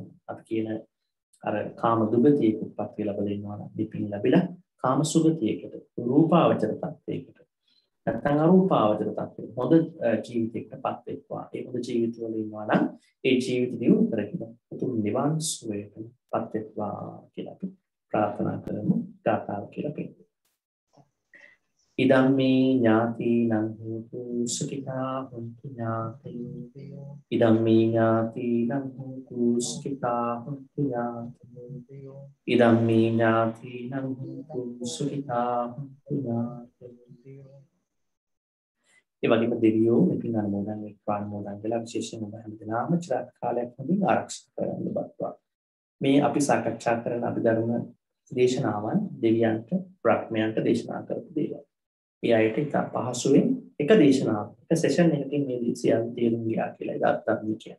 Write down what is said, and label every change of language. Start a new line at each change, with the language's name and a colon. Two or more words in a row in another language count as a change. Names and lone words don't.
Sinhala: අපි කියන අර කාම දුගතියක උප්පත්තිය ලැබලා ඉන්නවා නම් පින් ලැබිලා කාම සුගතියකට, රූපාවචර තත්ත්වයකට, නැත්නම් අරූපාවචර තත්ත්වයකට හොඳ ජීවිතයකටපත් වෙත්වා. ඒ හොඳ ජීවිතවල ඉන්නවා නම් ඒ ජීවිත දියුණු කරගෙන උතුම් නිවන් සුවයටපත් වෙත්වා කියලා අපි ප්‍රාර්ථනා කරමු. ගාථාව කියලා පිළිගන්න.
Pali: ඉදම් මේ ඥාතිනං හෝතු සුඛිතා හොන්තු ඥාතයෝ. ඉදම් මේ ඥාතිනං හෝතු සුඛිතා හොන්තු ඥාතයෝ. ඉදම් මේ ඥාතිනං හෝතු සුඛිතා හොන්තු ඥාතයෝ.
Sinhala: ඒ වගේම දෙවියෝ මෙකින් අනුමෝදන් වෙත්වා. අනුමෝදන් කළා විශේෂයෙන්ම හැමදෙනාම චිර කාලයක් හොඳින් ආරක්ෂා කරගන්න බත්වා. මේ අපි සාකච්ඡා කරන අභිධර්ම දේශනාවන් දෙවියන්ට, බ්‍රහ්මයන්ට දේශනා කරපු දේවල්. ඒ අයට ඉතා පහසුවෙන් එක දේශනාවක්, එක සෙෂන් එකකින් මේ සියල්ල තේරුම් ගියා කියලා ඉදාත්තරම කියන්නේ.